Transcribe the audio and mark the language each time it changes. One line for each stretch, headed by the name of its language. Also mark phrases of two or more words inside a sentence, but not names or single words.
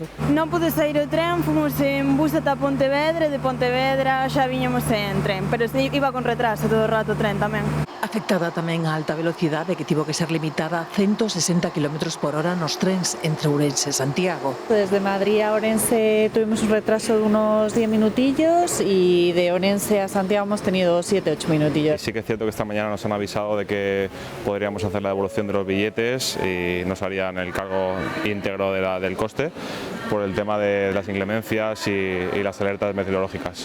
Galician: Non pude sair o tren, fomos en bus ata Pontevedra e de Pontevedra xa viñamos en tren, pero iba con retraso todo o rato o tren tamén. Afectada tamén a alta velocidade que tivo que ser limitada a 160 km/h nos trens entre Ourense e Santiago.
Spanish: Desde Madrid a Orense tuvimos un retraso de unos 10 minutillos y de Orense a Santiago hemos tenido 7-8 minutillos. Sí que es cierto que esta mañana nos han avisado de que podríamos hacer la devolución de los billetes y nos harían el cargo íntegro del coste por el tema de las inclemencias y las alertas meteorológicas.